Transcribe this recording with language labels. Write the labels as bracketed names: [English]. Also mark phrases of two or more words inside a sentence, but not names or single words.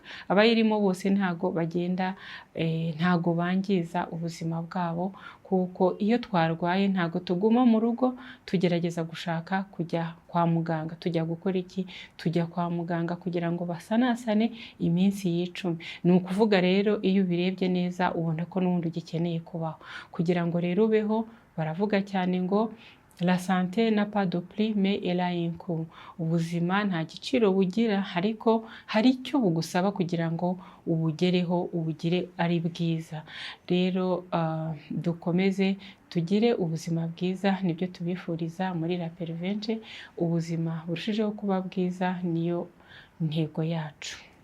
[Kinyarwanda] Abayirimo bose ntago bagenda, ntago bangiza ubuzima bwabo, kuko iyo twarwaye ntago tuguma mu rugo, tugerageza gushaka kujya kwa muganga. Tujya gukora iki? Tujya kwa muganga kugira ngo basanasane iminsi y'icumi. Ni ukuvuga rero iyo ubirebye neza ubona ko n'ubundi ugikeneye kubaho. Kugira ngo rero ubeho, baravuga cyane ngo [French] la santé n'a pas de prix mais elle a un coût. [Kinyarwanda] Ubuzima nta giciro bugira, ariko hari icyo bugusaba kugira ngo ubugereho, ubugire ari bwiza. Rero dukomeze tugire ubuzima bwiza, nibyo tubifuriza muri La Pervenche. Ubuzima burushijeho kuba bwiza niyo ntego yacu.